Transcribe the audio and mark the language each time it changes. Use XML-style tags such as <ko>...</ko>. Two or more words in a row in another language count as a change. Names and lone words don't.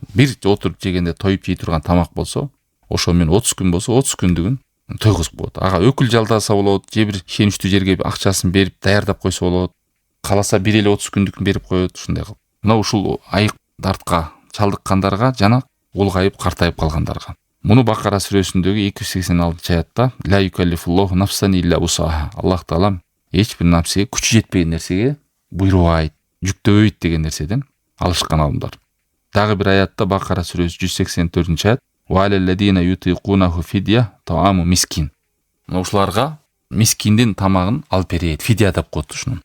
<ky>Бир отуруп жегенде тоюп жей турган тамак болсо, ошо менен 30 күн болсо 30 күндүгүн тойгузуп болот. Ага өкүл жалдаса болот, же бир ишеничтүү жерге акчасын берип даярдап койсо болот. Каласа бир эле 30 күндүкүн берип коет, ушундай кылып. Мына ушул айык дартка чалдыккандарга жана улгайып картайып калгандарга. Муну Бакара сүрөсүндөгү 286-аятта</ky> <ar>لا يكلف الله نفسا إلا وسعها.</ar> <ky>Аллах Таалам эч бир нерсеге күчү жетпеген нерсеге буйрубайт, жүктөбөйт деген нерседен алышкан алымдар. Дагы бир аятта Бакара сүрөсү 184-аят</ky> <ar>وعلى الذين يطيقونه فدية طعام مسكين.</ar> <ky>Ушуларга мискиндин тамагын алып берет, фидия деп коет ушуну.</ky>